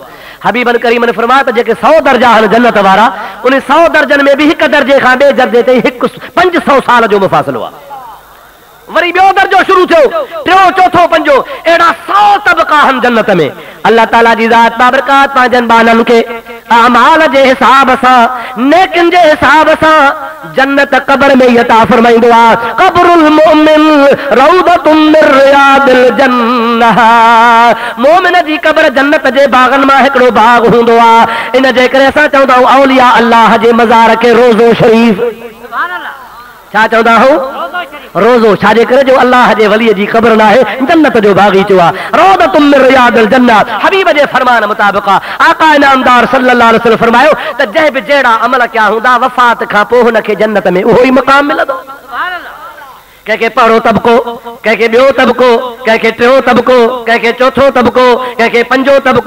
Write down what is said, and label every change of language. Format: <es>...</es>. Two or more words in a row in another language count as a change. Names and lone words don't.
<sd>हबीबन करीम ने फरमाया त जेके 100 दर्जा आहिनि जन्नत वारा, उन 100 दर्जनि में बि हिकु दर्जे खां ॿिए दर्जे ताईं 500 साल जो मुफ़ासिलो आहे। वरी ॿियो दर्जो शुरू थियो, टियों चौथों पंजो, अहिड़ा 100 तबका आहिनि जन्नत में। अल्लाह ताला जी ज़ात बाबरकात पंहिंजनि बाननि खे अमाल जे हिसाब सां, नेकिन जे हिसाब सां जन्नत क़ब्र में अता फरमाईंदो आहे।</sd> <ar>قبر المؤمن روضة من رياض الجنة,</ar> <sd>मोमिन जी क़ब्र जन्नत जे बागनि मां हिकिड़ो बाग हूंदो आहे। इन जे करे असां चवंदा आहियूं औलिया अल्लाह जे मज़ार खे रोज़ो शरीफ़, छा चवंदा आहियूं? रोज़ो। छाजे करे? जो अल्लाह जे वलीअ जी क़ब्र न आहे, जन्नत जो बाग़ीचो आहे।</sd> <ar>روضة من رياض الجنة</ar> <sd>हबीब जे फरमान मुताबिक़ आका इनामदार</sd> <ar>صلى الله عليه وسلم</ar> <sd>फरमायो त जंहिं बि जहिड़ा अमल कया हूंदा वफ़ात खां पोइ हुनखे जन्नत में उहो ई मक़ाम मिलंदो। कंहिंखे पहिरों तबको, कंहिंखे ॿियो तबको, कंहिंखे टियों तबको, कंहिंखे चौथों तबको, कंहिंखे पंजो तबको।</sd>